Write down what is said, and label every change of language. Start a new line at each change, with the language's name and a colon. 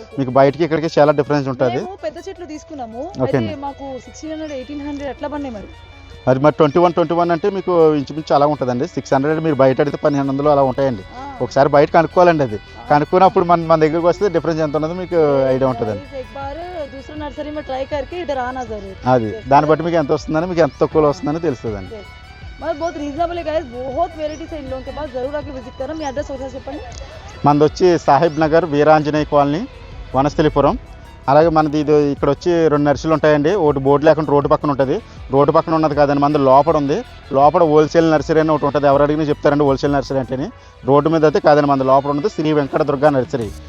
Telugu: మీకు బయటకి ఇక్కడికి చాలా డిఫరెన్స్ ఉంటుంది. పెద్ద చెట్లు తీసుకున్నాము, మాకు 1600, 1800 ఎట్లా పడినాయి మరి 21 అంటే మీకు ఇంచుమించు అలా ఉంటుందండి. 600 మీరు బయట అడిగితే 1500 అలా ఉంటాయండి. ఒకసారి బయట కనుక్కోవాలండి. అది కనుక్కున్నప్పుడు మన దగ్గరికి వస్తే డిఫరెన్స్ ఎంత ఉన్నదో మీకు ఐడియా ఉంటుందండి.
Hindi: नर्सरी में ट्राई करके इधर आना जरूर.
Telugu: అది దాన్ని బట్టి మీకు ఎంత వస్తుందని, మీకు ఎంత తక్కువలో వస్తుందని తెలుస్తుందండి.
Hindi: मतलब बहुत रीजनेबल है गाइस, बहुत वेराइटीज है इन लोगों के पास, जरूर आके विजिट करो.
Telugu: మీ అడ్రస్ ఒకసారి చెప్పండి. మనది వచ్చి సాహిబ్ నగర్ వీరాంజనేయ కాలనీ, వనస్థలిపురం. అలాగే మనది ఇది ఇక్కడ వచ్చి 2 నర్సరీలు ఉంటాయండి. ఒకటి బోర్డు లేకుండా రోడ్డు పక్కన ఉంటుంది. రోడ్డు పక్కన ఉన్నది కాదండి, మనది లోపల ఉంది. లోపల హోల్సేల్ నర్సరీ అని ఒకటి ఉంటుంది. ఎవరు అడిగినా చెప్తారండి హోల్సేల్ నర్సరీ అంటే. రోడ్డు మీద అయితే కాదండి, మనది లోపల ఉన్నది శ్రీ వెంకట దుర్గా నర్సరీ.